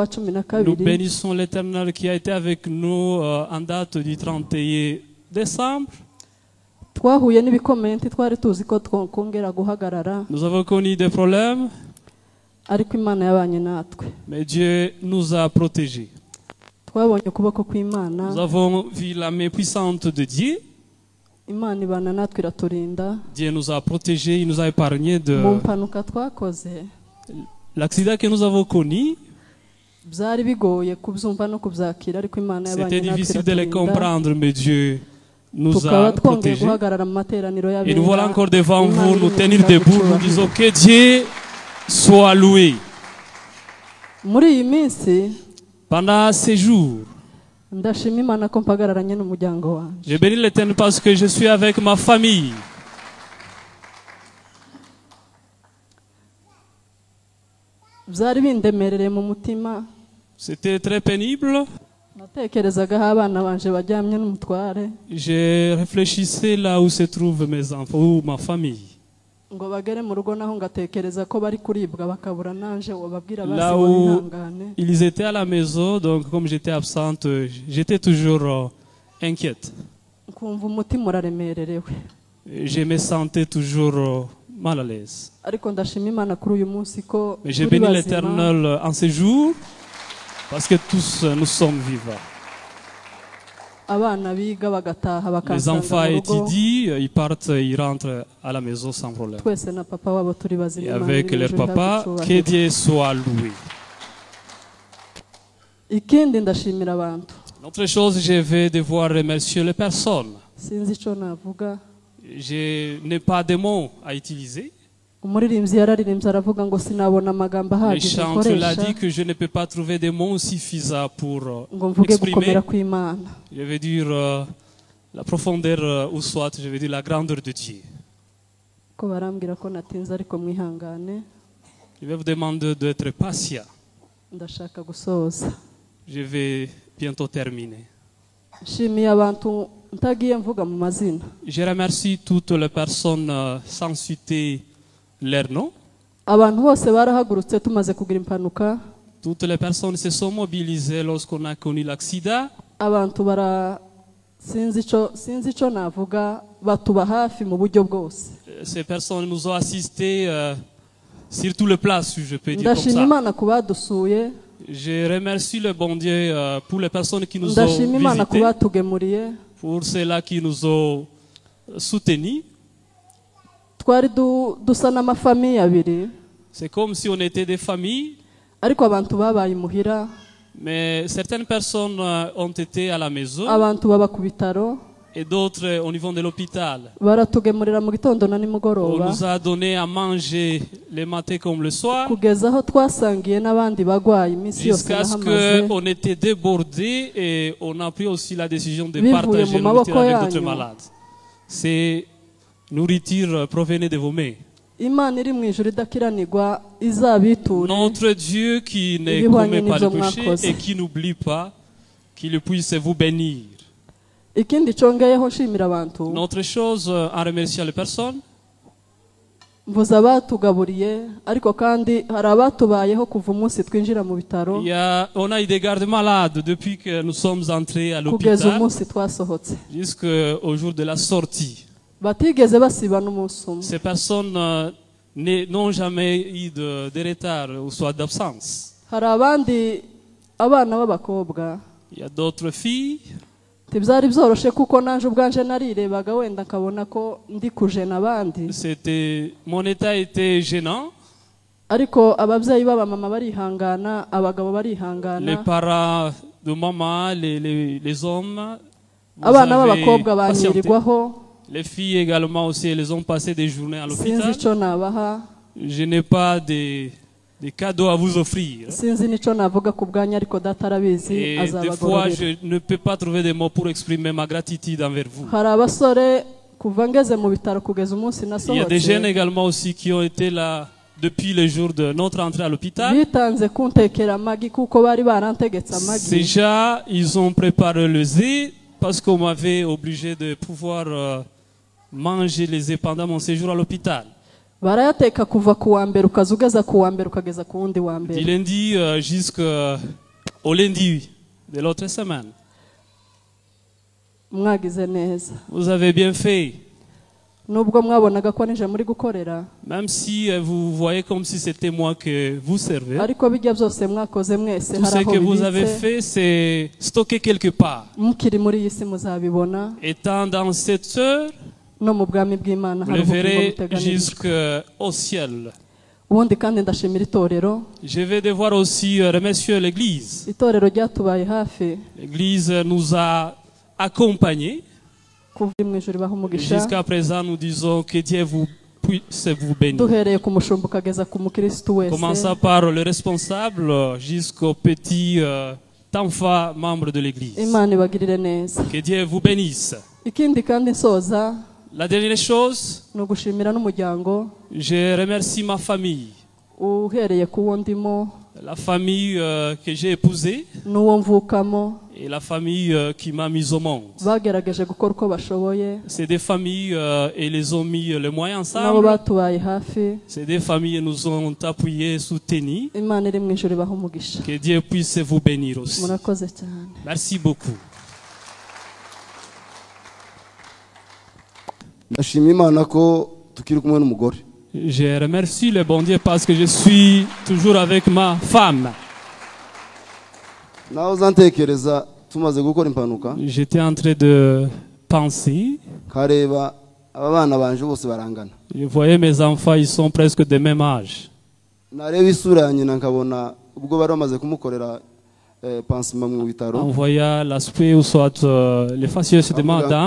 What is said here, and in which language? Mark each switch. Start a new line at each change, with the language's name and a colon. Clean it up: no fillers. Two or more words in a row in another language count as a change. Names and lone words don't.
French: Nous 12. bénissons l'Éternel qui a été avec nous en date du 31 décembre.
Kinyarwanda: Twahuye n'ibikomeye twari tuzi ko twongera guhagarara,
French: Nous avons connu des problèmes,
Kinyarwanda: ariko Imana yabanye natwe.
French: mais Dieu nous a protégés.
Kinyarwanda: Twabonye ukuboko kw'Imana.
French: Nous avons vu la main puissante de Dieu.
Kinyarwanda: imana ibana natwe iraturinda
French: Dieu nous a protégés, il nous a épargnés de
Kinyarwanda: mu mpanuka twakoze
French: l'accident que nous avons connu.
Kinyarwanda: byari bigoye kubyumva no kubyakira ariko imana
French: C'était
Kinyarwanda: yabanye natwe
French: difficile de les
Kinyarwanda: iraturinda
French: comprendre, mais Dieu nous
Kinyarwanda: tukaba
French: a
Kinyarwanda: twongeye
French: protégés.
Kinyarwanda: guhagarara mu materaniro
French: Et
Kinyarwanda: y'abera
French: nous voilà encore devant
Kinyarwanda: Imana
French: vous, nous
Kinyarwanda: iri
French: tenir
Kinyarwanda: mu
French: debout, nous
Kinyarwanda: cyubahiro.
French: disons que Dieu soit loué.
Kinyarwanda: muri iyi minsi
French: Pendant ces jours,
Kinyarwanda: ndashima imana ko mpagararanye n'umuryango wanjye
French: je bénis l'Éternel parce que je suis avec ma famille.
Kinyarwanda: byari bindemerereye mu mutima
French: C'était très pénible.
Kinyarwanda: natekerezagaho abana banje bajyamye n'umutware
French: Je réfléchissais là où se trouvent mes enfants ou ma famille.
Kinyarwanda: ngo bagere mu rugo naho ngatekereza ko bari kuribwa bakabura nanje wababwira basi
French: Là où
Kinyarwanda: wihangane
French: ils étaient à la maison, donc comme j'étais absente, j'étais toujours inquiète.
Kinyarwanda: nkumva umutima uraremererewe
French: Je me sentais toujours mal à l'aise.
Kinyarwanda: ariko ndashima imana kuri uyu munsi ko
French: Mais je
Kinyarwanda: turi
French: bénis
Kinyarwanda: bazima
French: l'Éternel en ces jours parce que tous nous sommes vivants.
Kinyarwanda: abana biga bagataha
French: Les
Kinyarwanda: bakansanga
French: enfants
Kinyarwanda: mu rugo
French: étudient, ils partent, ils rentrent à la maison sans problème.
Kinyarwanda: twese na papa wabo turi
French: Et
Kinyarwanda: bazima Imana
French: avec
Kinyarwanda: iri
French: leur
Kinyarwanda: hejuru
French: papa,
Kinyarwanda: ihabwe
French: que
Kinyarwanda: icyubahiro.
French: Dieu soit loué.
Kinyarwanda: ikindi ndashimira abantu
French: Une autre chose, je vais devoir remercier les personnes.
Kinyarwanda: sinzi icyo navuga
French: Je n'ai pas de mots à utiliser.
Kinyarwanda: umuririmbyi yararirimbye aravuga ngo sinabona amagambo
French: Le
Kinyarwanda: ahagije
French: chanteur l'a
Kinyarwanda: nkoresha
French: dit que je ne peux pas trouver des mots suffisants pour
Kinyarwanda: ngo mvuge gukomera
French: exprimer,
Kinyarwanda: kw'imana
French: je vais dire la profondeur ou soit je vais dire la grandeur de Dieu.
Kinyarwanda: ko barambwira ko natinze ariko mwihangane
French: Je vais vous demander d'être patient.
Kinyarwanda: ndashaka gusoza
French: Je vais bientôt terminer.
Kinyarwanda: nshimiye abantu ntagiye mvuga mu mazina
French: Je remercie toutes les personnes sans citer leur nom.
Kinyarwanda: abantu bose barahagurutse tumaze kugira impanuka
French: Toutes les personnes se sont mobilisées lorsqu'on a connu l'accident.
Kinyarwanda: abantu sinzi icyo navuga batuba hafi mu buryo bwose
French: Ces personnes nous ont assistés sur tous les plans, si je peux dire comme
Kinyarwanda: ndashima
French: ça.
Kinyarwanda: imana ku badusuye
French: Je remercie le bon Dieu pour les personnes qui nous ont
Kinyarwanda: ndashima imana ku
French: visités,
Kinyarwanda: batugemuriye
French: pour ceux-là qui nous ont soutenus.
Kinyarwanda: twari dusa n'amafamiye abiri
French: C'est comme si on était des familles,
Kinyarwanda: ariko abantu babaye imuhira
French: mais certaines personnes ont été à la maison
Kinyarwanda: abantu baba ku bitaro
French: et d'autres au niveau de l'hôpital.
Kinyarwanda: baratugemurira mu gitondo na
French: On
Kinyarwanda: nimugoroba
French: nous a donné à manger le matin comme le soir,
Kinyarwanda: kugeza aho twasangiye n'abandi bagwaye iminsi yose
French: jusqu'à ce
Kinyarwanda: nahamaze
French: qu'on était débordés et on a pris aussi la décision de
Kinyarwanda: Bivuye
French: partager
Kinyarwanda: mu
French: la nourriture
Kinyarwanda: maboko
French: avec d'autres
Kinyarwanda: yanyu.
French: malades. Ces nourritures provenaient de vos mains.
Kinyarwanda: imana iri mu ijuru idakiranirwa izabiture
French: Notre Dieu qui ne
Kinyarwanda: Ibihwanye
French: commet pas de
Kinyarwanda: n'ibyo
French: péché
Kinyarwanda: mwakoze.
French: et qui n'oublie pas, qu'il puisse vous bénir.
Kinyarwanda: ikindi congeyeho nshimira abantu
French: Une autre chose, en remerciant les personnes,
Kinyarwanda: mvuze abatugaburiye ariko kandi hari abatubayeho kuva umunsi twinjira mu bitaro
French: on a eu des gardes malades depuis que nous sommes entrés à
Kinyarwanda: kugeza
French: l'hôpital
Kinyarwanda: umunsi twasohotse
French: jusqu'au jour de la sortie.
Kinyarwanda: batigeze basiba n'umunsi umwe
French: Ces personnes n'ont jamais eu de retard ou soit d'absence.
Kinyarwanda: hari abandi abana b'abakobwa
French: Il y a d'autres filles.
Kinyarwanda: ntibyari byoroshye kuko naje ubwanje narirebaga wenda nkabona ko ndi kujena abandi
French: Mon état était gênant.
Kinyarwanda: ariko ababyeyi b'abamama barihangana abagabo
French: Les
Kinyarwanda: barihangana
French: parents de maman, les hommes, vous
Kinyarwanda: abana
French: avez
Kinyarwanda: b'abakobwa
French: patienté.
Kinyarwanda: banyirirwaho
French: Les filles également aussi, elles ont passé des journées à
Kinyarwanda: sinzi
French: l'hôpital.
Kinyarwanda: icyo nabaha
French: Je n'ai pas de cadeaux à vous offrir.
Kinyarwanda: sinzi n'icyo navuga ku bwanyu ariko data arabizi
French: Et des fois,
Kinyarwanda: azabagororera
French: je ne peux pas trouver des mots pour exprimer ma gratitude envers vous.
Kinyarwanda: hari abasore kuva ngeze mu bitaro kugeza umunsi
French: Il y a des jeunes
Kinyarwanda: nasohotse
French: également aussi qui ont été là depuis le jour de notre entrée à l'hôpital.
Kinyarwanda: bitanze kuntekera amagi kuko bari barantegetse
French: Ces
Kinyarwanda: amagi
French: gens, ils ont préparé le œufs parce qu'on m'avait obligé de pouvoir manger les œufs pendant mon séjour à l'hôpital.
Kinyarwanda: barayateka kuva ku wa mbere ukaza ugeza ku wa mbere ukageza ku wundi wa
French: Du
Kinyarwanda: mbere
French: lundi jusqu'au lundi de l'autre semaine.
Kinyarwanda: mwagize neza
French: Vous avez bien fait.
Kinyarwanda: nubwo mwabonaga ko nije muri gukorera
French: même si vous voyez comme si c'était moi que vous servez,
Kinyarwanda: ariko bijya byose mwakoze mwese
French: tout ce
Kinyarwanda: hari aho
French: que vous avez
Kinyarwanda: bibitse
French: fait, c'est stocké quelque part.
Kinyarwanda: mukiri muri iyi si muzabibona
French: Étant dans cette heure,
Kinyarwanda: no mu bwami bw'Imana
French: vous
Kinyarwanda: hari
French: le
Kinyarwanda: ubugingo
French: verrez
Kinyarwanda: buteganijwe
French: jusqu'au ciel.
Kinyarwanda: ubundi kandi ndashimira itorero
French: Je vais devoir aussi remercier l'Église.
Kinyarwanda: itorero ryatubaye hafi
French: L'Église nous a accompagnés.
Kinyarwanda: kuva mu ijuru baha umugisha
French: Jusqu'à présent, nous disons que Dieu vous puisse vous bénir.
Kinyarwanda: duhereye ku mushumba ukageza ku mukirisitu wese
French: Commençant par le responsable jusqu'au petit enfant membre de l'Église.
Kinyarwanda: Imana ibagirire neza
French: Que Dieu vous bénisse.
Kinyarwanda: ikindi kandi nsoza
French: La dernière chose,
Kinyarwanda: ni ugushimira n'umuryango
French: je remercie ma famille.
Kinyarwanda: uhereye ku wo ndimo
French: La famille que j'ai épousée
Kinyarwanda: n'uwo mvukamo
French: et la famille qui m'a mis au monde.
Kinyarwanda: bagerageje gukora uko bashoboye
French: C'est des familles et les ont mis les moyens
Kinyarwanda: nabo
French: ensemble.
Kinyarwanda: batubaye hafi
French: C'est des familles qui nous ont appuyés, soutenus.
Kinyarwanda: Imana iri mu ijuru ibaha umugisha
French: Que Dieu puisse vous bénir aussi.
Kinyarwanda: murakoze cyane
French: Merci beaucoup.
Kinyarwanda: ndashima imana ko tukiri kumwe n'umugore
French: Je remercie le bon Dieu parce que je suis toujours avec ma femme.
Kinyarwanda: nawe uzantekereza tumaze gukora impanuka
French: J'étais en train de penser.
Kinyarwanda: kareba aba bana banje bose barangana
French: Je voyais mes enfants, ils sont presque de même âge.
Kinyarwanda: nareba isura ya nyina nkabona ubwo bari bamaze kumukorera pansima mu bitaro
French: En voyant l'aspect ou soit les faciès de madame,